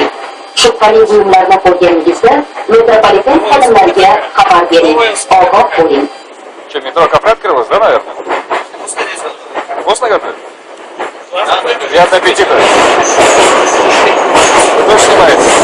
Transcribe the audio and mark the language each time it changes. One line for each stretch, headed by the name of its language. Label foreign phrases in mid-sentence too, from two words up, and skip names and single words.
Uzbek: Shubhali buyumlarni ko'rganingizda metropoliten xodimlariga xabar bering. Ogoh bo'ling.
Russian: Что, метро кафе открылось, да, наверное? Вкусно кафе? Приятного аппетита. Кто снимает?